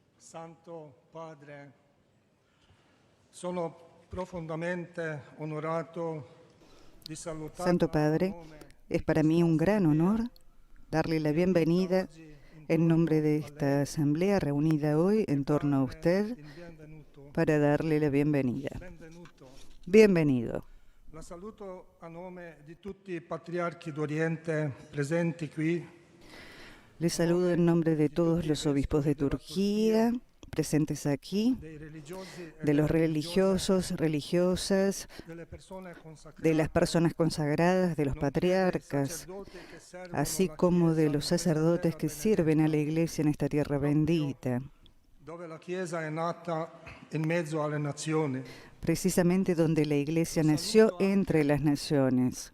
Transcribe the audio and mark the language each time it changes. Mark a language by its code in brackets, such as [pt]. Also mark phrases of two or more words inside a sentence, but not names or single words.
[it] Santo Padre, sono profondamente onorato di salutare. Santo Padre, [es] es para mí un gran honor darle la bienvenida en nombre de esta asamblea reunida hoy en torno a usted para darle la bienvenida. Bienvenido. [it] La saluto a nome di tutti i patriarchi d'Oriente presenti qui. [es] Le saludo en nombre de todos los obispos de Turquía presentes aquí, de los religiosos, religiosas, de las personas consagradas, de los patriarcas, así como de los sacerdotes que sirven a la Iglesia en esta tierra bendita, precisamente donde la Iglesia nació entre las naciones.